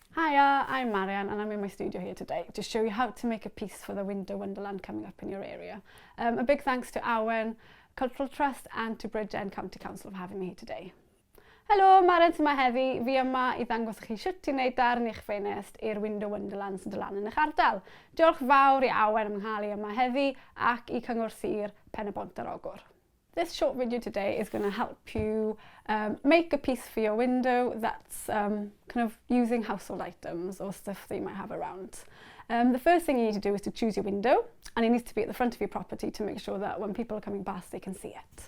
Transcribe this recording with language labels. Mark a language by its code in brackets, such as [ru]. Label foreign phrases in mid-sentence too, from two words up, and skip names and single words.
[en] Hiya, I'm Marian and I'm in my studio here today to show you how to make a piece for the Winter Wonderland coming up in your area. A big thanks to Awen Cultural Trust and to Bridgend County Council for having me here today. [cy] Helo, Marian yma heddi. Fi yma i ddangos chi sut i wneud darn i'ch ffenest i'r Winter Wonderland sy'n dod lan yn eich ardal. Diolch fawr i Awen am cael yma heddi ac i Cyngor Sir Pen y Bont yr Ogwr. [en] This short video today is going to help you make a piece for your window that's kind of using household items or stuff that you might have around. The first thing you need to do is to choose your window, and it needs to be at the front of your property to make sure that when people are coming past they can see it.